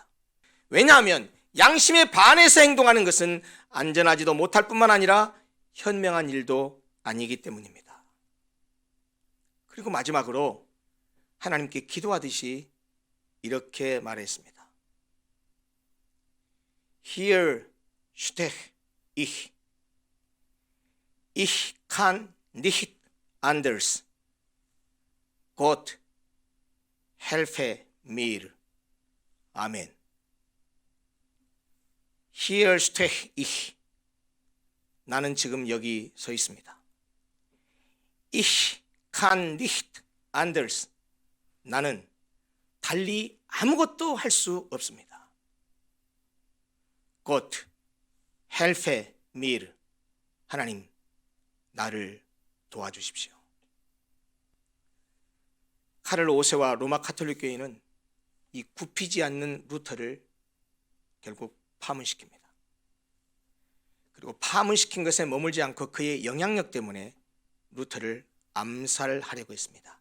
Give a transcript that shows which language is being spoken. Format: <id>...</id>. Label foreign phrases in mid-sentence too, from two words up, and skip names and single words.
<ko>왜냐하면 양심에 반해서 행동하는 것은 안전하지도 못할 뿐만 아니라 현명한 일도 아니기 때문입니다. 그리고 마지막으로 하나님께 기도하듯이 이렇게 말했습니다.</ko> <de>Hier stehe ich. Ich kann nicht anders. Gott helfe mir. 아멘. Hier stehe ich.</de> <ko>나는 지금 여기 서 있습니다.</ko> <de>Ich kann nicht anders.</de> <ko>나는 달리 아무것도 할 수 없습니다.</ko> <de>Gott helfe mir.</de> <ko>하나님, 나를 도와주십시오. 카를 5세와 로마 가톨릭 교회는 이 굽히지 않는 루터를 결국 파문시킵니다. 그리고 파문시킨 것에 머물지 않고 그의 영향력 때문에 루터를 암살하려고 했습니다.</ko>